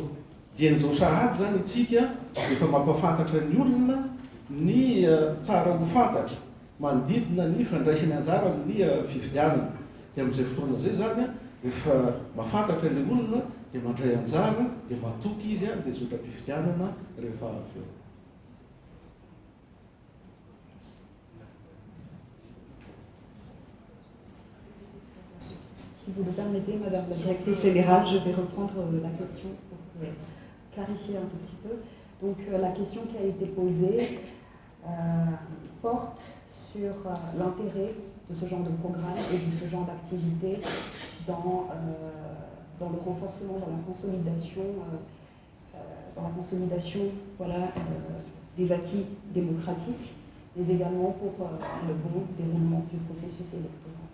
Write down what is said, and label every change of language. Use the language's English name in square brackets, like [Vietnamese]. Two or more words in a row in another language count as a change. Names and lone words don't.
[Malagasy] Dia n'izao sahady zany itsika efa mampafantatra ny olona ny tsara ho fantatra manodidina ny fandraisany anjara amin'ny fifidianana. Dia amin'izay fotoana zay zany efa mahafantatra ny olona dia mandray anjara dia matoky izy dia zotra mpifidianana rehefa avy eo. [French] Si vous le permettez, Madame la Directrice Générale, je vais reprendre la question pour clarifier un tout petit peu. Donc la question qui a été posée porte sur l'intérêt de ce genre de programme et de ce genre d'activité dans le renforcement, dans la consolidation voilà, des acquis démocratiques, mais également pour le bon déroulement du processus électoral.